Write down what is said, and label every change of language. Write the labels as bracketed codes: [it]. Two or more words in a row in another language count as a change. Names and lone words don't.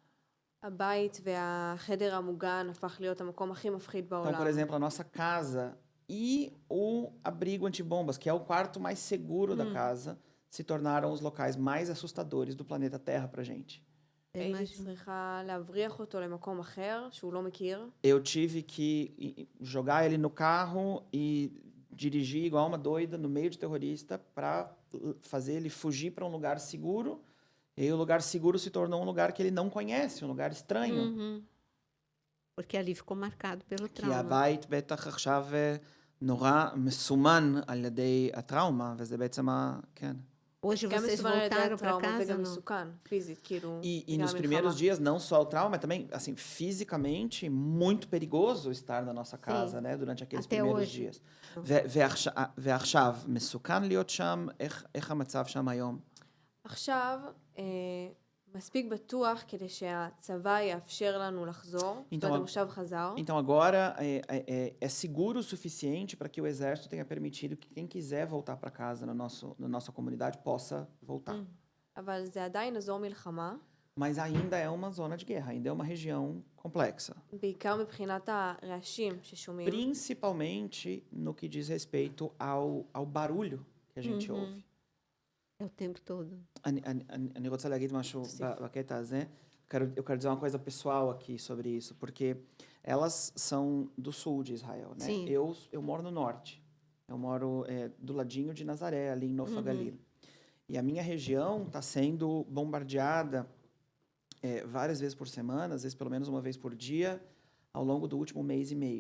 [he] הבית והחדר המוגן הפך להיות המקום הכי מפחיד [pt] Então, [he] בעולם. [pt] por exemplo, a nossa casa e o abrigo antibombas, que é o quarto mais seguro da casa, se tornaram os locais mais assustadores do planeta Terra pra gente. [he] הייתי צריכה להבריח אותו למקום אחר שהוא לא מכיר. [pt] Eu tive que jogar ele no carro e dirigir igual uma doida no meio de terrorista para fazer ele fugir para um lugar seguro. E aí o lugar seguro se tornou um lugar que ele não conhece, um lugar estranho. Porque ali ficou marcado pelo [he] כי [pt] trauma. [he] הבית בטח עכשיו נורא מסומן על ידי הטראומה, וזה בעצם כן. [pt] Hoje [he] גם [pt] vocês [he] מסוכן על ידי [pt] voltaram para [he] הטראומה [pt] casa, [he] וגם [pt] não? [he] מסוכן, פיזית, כאילו, [pt] E [he] בגלל [pt] nos primeiros [he] המלחמה. [pt] dias, não só o trauma, mas também, assim, fisicamente, muito perigoso estar na nossa casa, né? Durante aqueles até primeiros hoje. dias. [he] ועכשיו, מסוכן להיות שם, איך המצב שם היום? עכשיו, מספיק בטוח כדי שהצבא יאפשר לנו לחזור. זאת אומרת, המושב חזר. [pt] Então agora é seguro o suficiente para que o exército tenha permitido que quem quiser voltar para casa na nossa comunidade possa voltar. [he] אבל זה עדיין אזור מלחמה, [pt] Mas ainda é uma zona de guerra, ainda é uma região complexa. [he] בעיקר מבחינת הרעשים ששומעים. [pt] Principalmente no que diz respeito ao barulho que a gente ouve. É o tempo todo. [he] אני רוצה להגיד משהו בקטע הזה. [pt] eu quero dizer uma coisa pessoal aqui sobre isso, porque elas são do sul de Israel, né? Sim. Eu moro no norte. Eu moro do ladinho de Nazaré, ali em Nofa Galil. E a minha região está sendo bombardeada várias vezes por semana, às vezes pelo menos uma vez por dia, ao longo do último mês e meio.